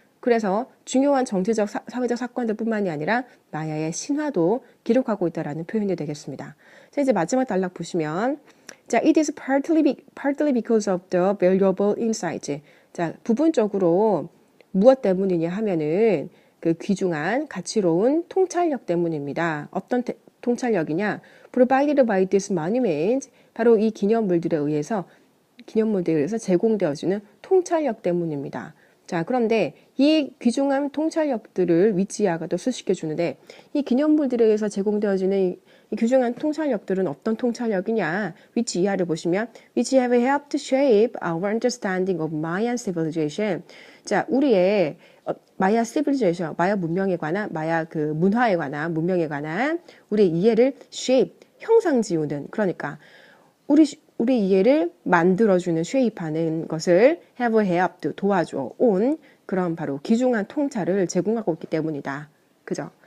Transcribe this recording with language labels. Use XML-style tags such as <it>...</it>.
<ko>그래서 중요한 정치적, 사회적 사건들뿐만이 아니라 마야의 신화도 기록하고 있다라는 표현이 되겠습니다. 자, 이제 마지막 단락 보시면, 자,</ko> <en>it is partly because of the valuable insights.</en> <ko>자, 부분적으로 무엇 때문이냐 하면은 그 귀중한 가치로운 통찰력 때문입니다. 어떤 통찰력이냐?</ko> <en>Provided by this monument,</en> <ko>바로 이 기념물들에 의해서 제공되어지는 통찰력 때문입니다. 자, 그런데 이 귀중한 통찰력들을 위치아가 또 수식해 주는데 이 기념물들에 의해서 제공되어지는 이 귀중한 통찰력들은 어떤 통찰력이냐? 위치아를 보시면</ko> <en>which have helped shape our understanding of Mayan civilization.</en> <ko>자, 우리의 마야 civilization, 마야 문명에 관한, 마야 그 문화에 관한, 문명에 관한 우리의 이해를 shape, 형상 지우는, 그러니까 우리 이해를 만들어주는 쉐입하는 것을 have helped 도와줘 온 그런 바로 귀중한 통찰을 제공하고 있기 때문이다. 그죠?</ko>